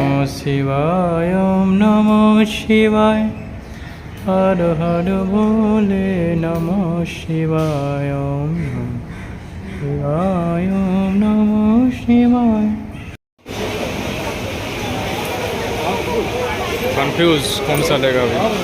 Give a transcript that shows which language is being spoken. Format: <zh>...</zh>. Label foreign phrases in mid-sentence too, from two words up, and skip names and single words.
<sa>শিবায় ওম নমঃ শিবায় হর হর ভোলে নমঃ শিবায় ওম নমঃ শিবায় ওম নমঃ শিবায়।</sa> <hi>कंफ्यूज कौन सा लेगा अभी?</hi>